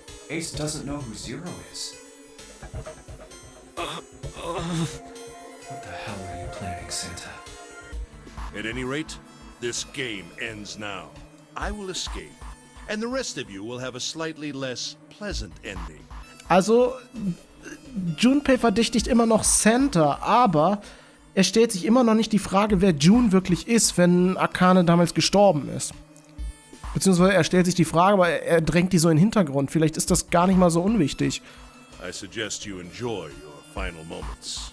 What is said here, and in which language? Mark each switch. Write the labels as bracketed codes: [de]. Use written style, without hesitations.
[en] Ace doesn't know who Zero is. What the hell are you planning, Santa? At any rate, this game ends now. I will escape, and the rest of you will have a slightly less pleasant ending. [de] Also, Junpei verdächtigt immer noch Santa, aber er stellt sich immer noch nicht die Frage, wer June wirklich ist, wenn Akane damals gestorben ist. Beziehungsweise er stellt sich die Frage, aber er drängt die so in den Hintergrund. Vielleicht ist das gar nicht mal so unwichtig. [en] I suggest you enjoy your final moments.